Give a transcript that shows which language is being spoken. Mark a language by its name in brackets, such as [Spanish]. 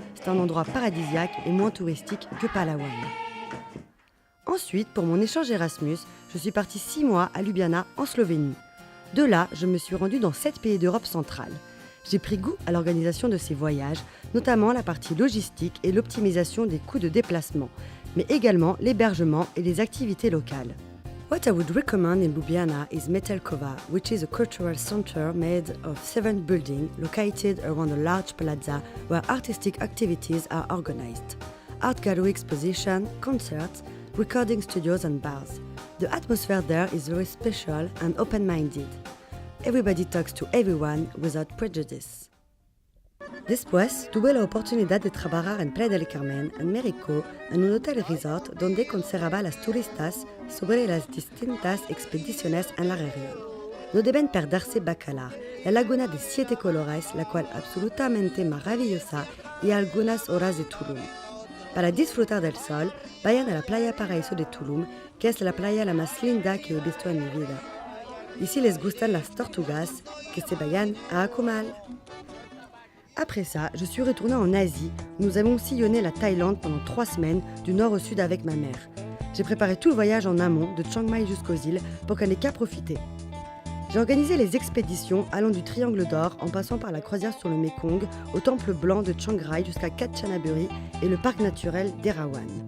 [French] C'est un endroit paradisiaque et moins touristique que Palawan. Ensuite, pour mon échange Erasmus, je suis partie 6 mois à Ljubljana, en Slovénie. De là, je me suis rendue dans 7 pays d'Europe centrale. J'ai pris goût à l'organisation de ces voyages, notamment la partie logistique et l'optimisation des coûts de déplacement, mais également l'hébergement et les activités locales. [English] What I would recommend in Ljubljana is Metelkova, which is a cultural center made of 7 buildings located around a large plaza where artistic activities are organized. Art gallery exposition, concerts, recording studios and bars. The atmosphere there is very special and open-minded. Everybody talks to everyone without prejudice. [Spanish] Después, tuve la oportunidad de trabajar en Playa del Carmen, en México, en un hotel resort donde conservaba a las turistas sobre las distintas expediciones en la región. No deben perderse Bacalar, la laguna de 7 colores, la cual absolutamente maravillosa y a algunas horas de Tulum. Para disfrutar del sol, vayan a la Playa Paraíso de Tulum, que es la playa la más linda que he visto en mi vida. Y si les gustan las tortugas, que se vayan a Akumal. [French] Après ça, je suis retournée en Asie, où nous avons sillonné la Thaïlande pendant 3 semaines, du nord au sud avec ma mère. J'ai préparé tout le voyage en amont, de Chiang Mai jusqu'aux îles, pour qu'elle n'ait qu'à profiter. J'ai organisé les expéditions allant du Triangle d'Or, en passant par la croisière sur le Mekong, au Temple Blanc de Chiang Rai jusqu'à Kanchanaburi et le parc naturel d'Erawan.